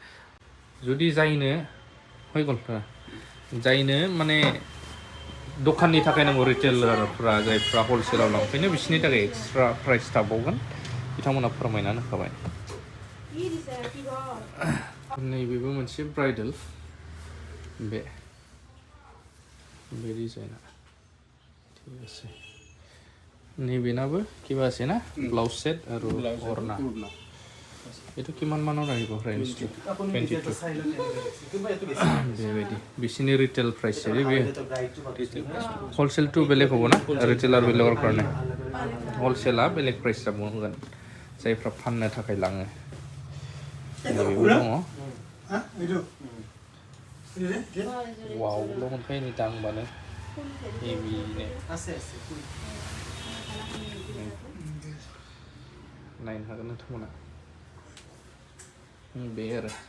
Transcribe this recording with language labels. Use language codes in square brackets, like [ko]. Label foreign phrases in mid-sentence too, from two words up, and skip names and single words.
[brx] जायनो माने दखाननि थाखाय नांगौ रिटेलारफ्रा जायफ्रा हलसेलाव लांफैनो बिसोरनि थाखाय [en] extra price [brx] थाबावगोन बिथांमोना फोरमायनानै होखाबाय नैबेबो मोनसे ब्राइडेल बे डिजाइना [as] ঠিক আছে [brx] नैबेनाबो किबा আছে ना ब्लाउज सेट [as] আৰু ওড়না এইটো কিমান মানৰ আহিব ৰেঞ্জটো [brx] 22 बेबायदि बिसिनि [en] retail price [brx] बे हलसेलটো बेलेग হ'ব ना रिटेलार बेलेगৰ কাৰণে हलसेला बेलेग प्राइस जाबावगोन जायफ्रा फाननो थाखाय लाङो नैबेबो दङ वावल' मोनखायो नै दांबानो हेभिनो नायनो हागोन नोंथांमोना बे आरो